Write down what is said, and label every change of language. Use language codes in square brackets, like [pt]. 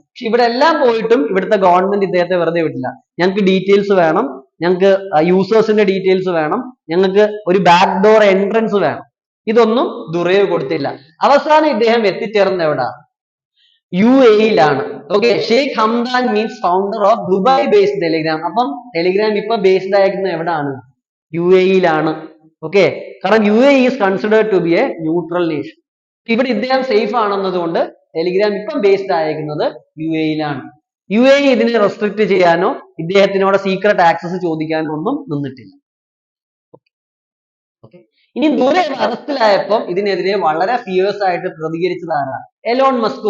[ml] പക്ഷെ ഇവിടെ എല്ലാം പോയിട്ടും ഇവിടുത്തെ ഗവൺമെന്റ് ഇദ്ദേഹത്തെ വെറുതെ വിട്ടില്ല. ഞങ്ങൾക്ക് ഡീറ്റെയിൽസ് വേണം, ഞങ്ങൾക്ക് യൂസേഴ്സിന്റെ ഡീറ്റെയിൽസ് വേണം, ഞങ്ങൾക്ക് ഒരു ബാക്ക് ഡോർ എൻട്രൻസ് വേണം. ഇതൊന്നും ദുറേവ് കൊടുത്തില്ല. അവസാനം ഇദ്ദേഹം എത്തിച്ചേർന്നത് എവിടാ? UAE-യിലാണ്. [en] Okay, Sheikh Hamdan means founder of Dubai based Telegram. [ml] അപ്പം ടെലിഗ്രാം ഇപ്പൊ ബേസ്ഡ് ആയിരിക്കുന്നത് എവിടാണ്? UAE-യിലാണ്. [en] okay, [ml] കാരണം [en] UAE is considered to be a neutral nation. [ml] ഇവിടെ ഇദ്ദേഹം സേഫ് ആണെന്നതുകൊണ്ട് ടെലിഗ്രാം ഇപ്പം ബേസ്ഡ് ആയിരിക്കുന്നത് UAE-യിലാണ്. UAE ഇതിനെ റെസ്ട്രിക്ട് ചെയ്യാനോ ഇദ്ദേഹത്തിനോട് സീക്രട്ട് ആക്സസ് ചോദിക്കാനോ ഒന്നും നിന്നിട്ടില്ല. ഓക്കെ, ഇനി ദുറേവ് അറസ്റ്റിലായപ്പോൾ ഇതിനെതിരെ വളരെ ഫിയേഴ്സ് ആയിട്ട് പ്രതികരിച്ചതാണ് എലോൺ മസ്ക്.